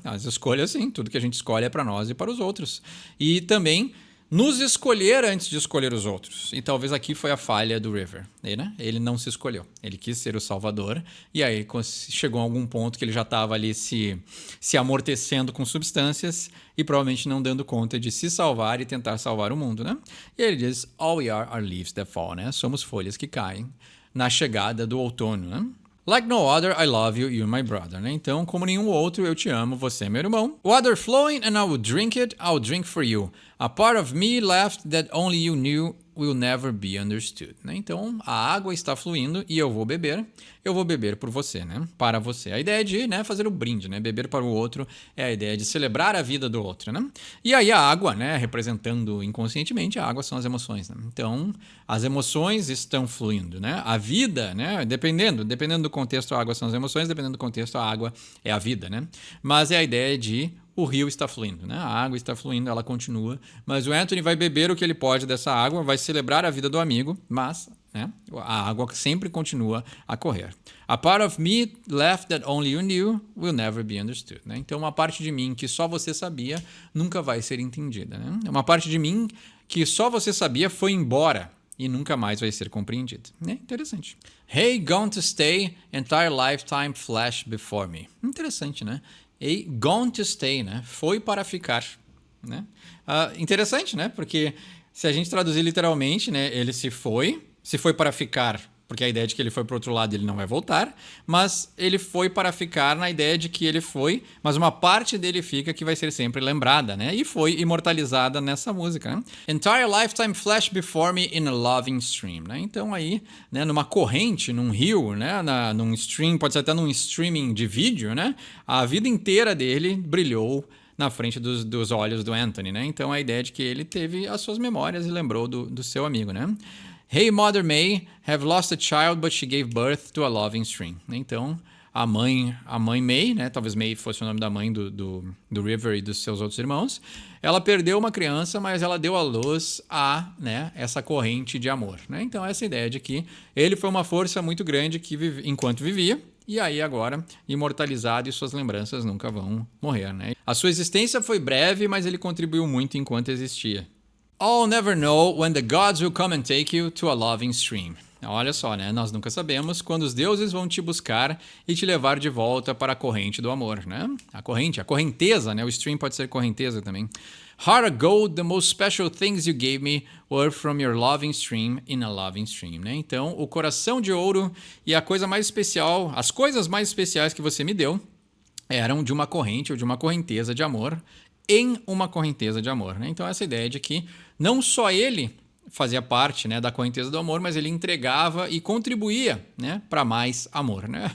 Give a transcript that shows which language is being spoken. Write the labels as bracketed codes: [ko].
[pt] As escolhas, sim, tudo que a gente escolhe é para nós e para os outros. E também nos escolher antes de escolher os outros. E talvez aqui foi a falha do River, né? Ele não se escolheu. Ele quis ser o salvador, e aí chegou a algum ponto que ele já estava ali se amortecendo com substâncias e provavelmente não dando conta de se salvar e tentar salvar o mundo, né? E ele diz, [en] all we are leaves that fall, né? [pt] Somos folhas que caem na chegada do outono, né? [en] Like no other, I love you, you're my brother, né? [pt] Então, como nenhum outro, eu te amo, você é meu irmão. [en] Water flowing and I will drink it, I'll drink for you. A part of me left that only you knew will never be understood, né? [pt] Então, a água está fluindo e eu vou beber por você, né? Para você. A ideia de, né, fazer o brinde, né? Beber para o outro é a ideia de celebrar a vida do outro, né? E aí a água, né, representando inconscientemente, a água são as emoções, né? Então, as emoções estão fluindo, né? A vida, né, dependendo do contexto, a água são as emoções, dependendo do contexto, a água é a vida, né? Mas é a ideia de o rio está fluindo, né? A água está fluindo, ela continua, mas o Anthony vai beber o que ele pode dessa água, vai celebrar a vida do amigo, mas, né, a água sempre continua a correr. [en] A part of me left that only you knew will never be understood, né? [pt] Então, uma parte de mim que só você sabia nunca vai ser entendida, né? Uma parte de mim que só você sabia foi embora e nunca mais vai ser compreendida. É interessante. [en] Hey, gone to stay, entire lifetime flash before me. [pt] Interessante, né? [en] Hey, gone to stay, [pt] né? Foi para ficar, né? Interessante, né? Porque se a gente traduzir literalmente, né? Ele se foi para ficar, porque a ideia de que ele foi para o outro lado ele não vai voltar, mas ele foi para ficar na ideia de que ele foi, mas uma parte dele fica que vai ser sempre lembrada, né? E foi imortalizada nessa música, [en] né? Entire lifetime flash before me in a loving stream, né? [pt] Então aí, né, numa corrente, num rio, né, num stream, pode ser até num streaming de vídeo, né? A vida inteira dele brilhou na frente dos olhos do Anthony, né? Então a ideia de que ele teve as suas memórias e lembrou do seu amigo, né? [en] Hey, Mother May, have lost a child, but she gave birth to a loving stream. [pt] Então, a mãe May, né? Talvez May fosse o nome da mãe do River e dos seus outros irmãos. Ela perdeu uma criança, mas ela deu à luz a, né, essa corrente de amor, né? Então, essa ideia de que ele foi uma força muito grande enquanto vivia, e aí agora imortalizado e suas lembranças nunca vão morrer, né? A sua existência foi breve, mas ele contribuiu muito enquanto existia. [en] All never know when the gods will come and take you to a loving stream. [pt] Olha só, né? Nós nunca sabemos quando os deuses vão te buscar e te levar de volta para a corrente do amor, né? A correnteza, né? O stream pode ser correnteza também. [en] Heart of gold, the most special things you gave me were from your loving stream in a loving stream, né? [pt] Então, o coração de ouro e a coisa mais especial, as coisas mais especiais que você me deu eram de uma corrente ou de uma correnteza de amor em uma correnteza de amor, né? Então, essa ideia de que não só ele fazia parte, né, da correnteza do amor, mas ele entregava e contribuía, né, para mais amor, né?